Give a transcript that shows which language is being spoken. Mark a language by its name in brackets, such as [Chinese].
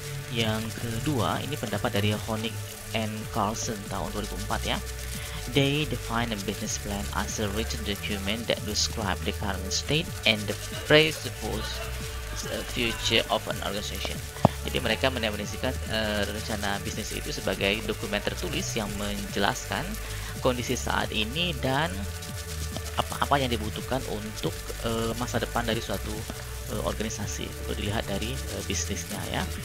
[Indonesian] Yang kedua, ini pendapat dari Honig and Carlson tahun 2004 ya. [English] They define a business plan as a written document that describe the current state and the presupposed future of an organization. [Indonesian] Jadi mereka mendefinisikan rencana bisnis itu sebagai dokumen tertulis yang menjelaskan kondisi saat ini dan apa-apa yang dibutuhkan untuk masa depan dari suatu organisasi. Itu dilihat dari bisnisnya ya.